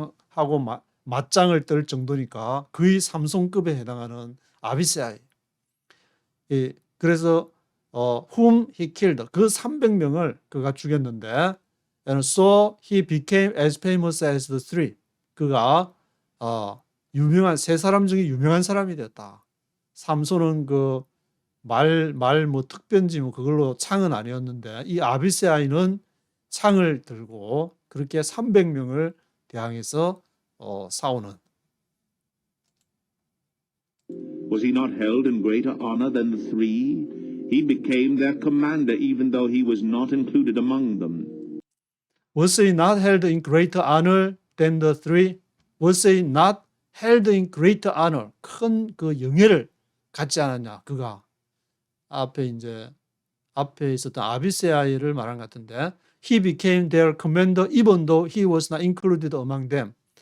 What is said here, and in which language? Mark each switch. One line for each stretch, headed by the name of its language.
Korean: 300명하고 맞짱을 뜰 정도니까 거의 삼손급에 해당하는 아비세아이. 그래서
English: whom he killed,
Korean: 그 300명을 그가 죽였는데
English: and so he became as famous as the three.
Korean: 그가 유명한 세 사람 중에 유명한 사람이 되었다. 삼손은 그 말 뭐 특변지 뭐 그걸로 창은 아니었는데 이 아비세아이는 창을 들고 그렇게 300명을 대항해서 싸우는.
English: Was he not held in greater honor than the three? He became their commander even though he was not included among them. Was he not held in greater honor than the three? Was he not held in greater honor?
Korean: 큰 그 영예를 갖지 않았냐? 그가 앞에 있었던 아비세아이를 말한 것 같은데
English: he became their commander even though he was not included among them.